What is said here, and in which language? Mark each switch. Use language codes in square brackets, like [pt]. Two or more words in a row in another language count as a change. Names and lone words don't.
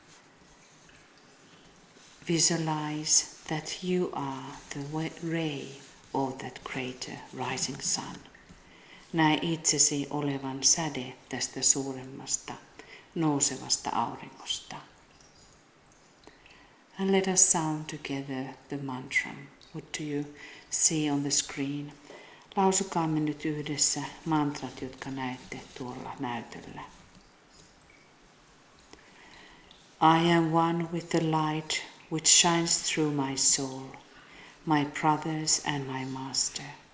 [en] visualize that you are the ray of that greater rising sun. [fi] Näe itsesi olevan säde tästä suuremmasta nousevasta auringosta. [en] And let us sound together the mantra. What do you see on the screen? [fi] Lausukaamme nyt yhdessä mantrat, jotka näette tuolla näytöllä. [en] I am one with the light which shines through my soul, my brothers and my master.